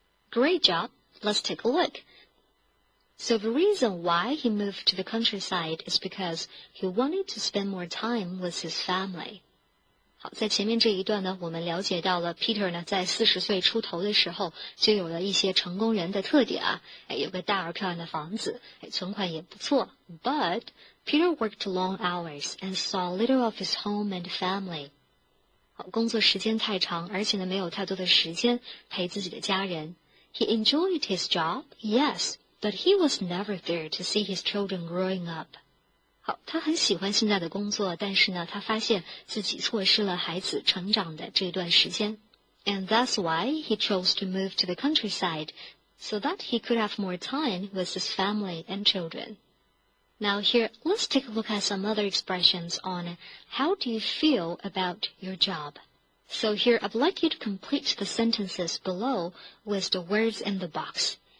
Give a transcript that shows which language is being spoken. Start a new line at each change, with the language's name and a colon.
English: Great job. Let's take a look. So the reason why he moved to the countryside is because he wanted to spend more time with his family.
Chinese: 好，在前面这一段呢，我们了解到了 Peter 呢，在40岁出头的时候，就有了一些成功人的特点啊，有个大而漂亮的房子，存款也不错。
English: But Peter worked long hours and saw little of his home and family.
Chinese: 好，工作时间太长，而且呢，没有太多的时间陪自己的家人。
English: He enjoyed his job, yes, but he was never there to see his children growing up.
Chinese: 好，他很喜欢现在的工作，但是呢，他发现自己错失了孩子成长的这段时间。
English: And that's why he chose to move to the countryside, so that he could have more time with his family and children. Now here, let's take a look at some other expressions on how do you feel about your job. So here, I'd like you to complete the sentences below with the words in the box.